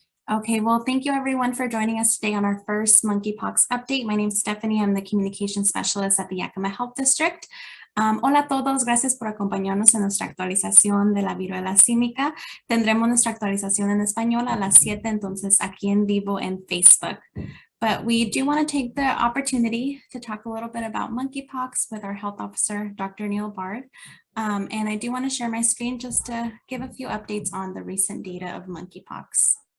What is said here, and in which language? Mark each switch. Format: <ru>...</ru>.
<en>Okay, well, thank you everyone for joining us today on our first monkeypox update. My name is Stephanie. I'm the Communication Specialist at the Yakima Health District.</en> <es>Hola a todos, gracias por acompañarnos en nuestra actualización de la viruela símica. Tendremos nuestra actualización en español a las 7, entonces aquí en vivo en Facebook.</es> <en>But we do want to take the opportunity to talk a little bit about monkeypox with our health officer, Dr. Neil Barg. And I do want to share my screen just to give a few updates on the recent data of monkeypox.</en>